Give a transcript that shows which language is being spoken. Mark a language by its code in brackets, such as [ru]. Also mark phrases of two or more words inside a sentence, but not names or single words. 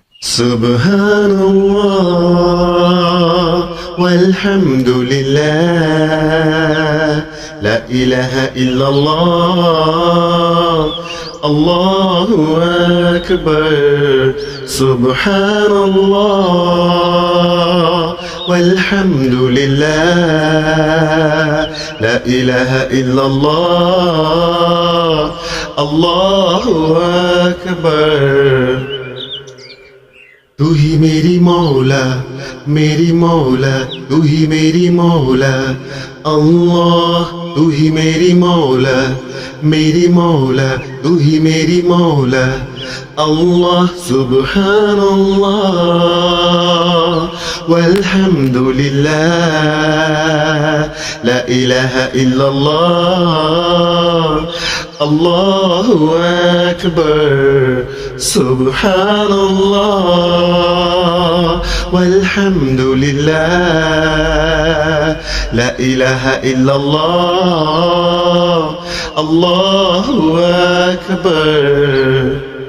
[ar] سبحان الله والحمد لله، لا إله إلا الله، الله أكبر. سبحان الله والحمد لله، لا إله إلا الله، الله أكبر. [hi] तू ही मेरी मौला, मेरी मौला, तू ही मेरी मौला, अल्लाह तू ही मेरी मौला, मेरी मौला, तू ही मेरी मौला, अल्लाह। [ar] سبحان الله والحمد لله, لا إله إلا الله، الله أكبر. سبحان الله والحمد لله، لا إله إلا الله، الله أكبر.